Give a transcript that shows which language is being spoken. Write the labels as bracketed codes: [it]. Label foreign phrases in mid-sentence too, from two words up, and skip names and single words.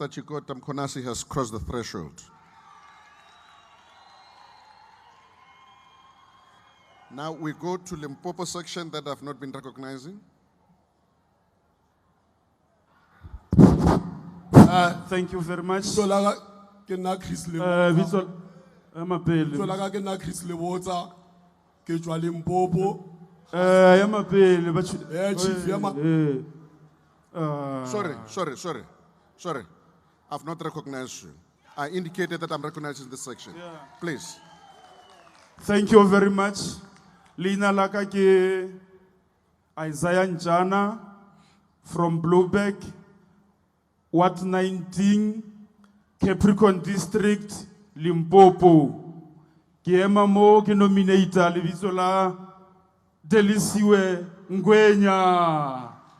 [en] Chikota Mkonasi has crossed the threshold. Now we go to Limpopo section that I've not been recognizing. Thank you very much. [nso] ke nna Chris Lebotsa ke tswa Limpopo. [en] Chief, sorry. I've not recognized you. I indicated that I'm recognizing this section. Please. Thank you very much. [nso] Lina laka ke Isaiah Njana from Blueberg, Ward 19, Capricorn District, Limpopo. Ke ema mo ke nominator lebitso la Delisiwe Ngwenya.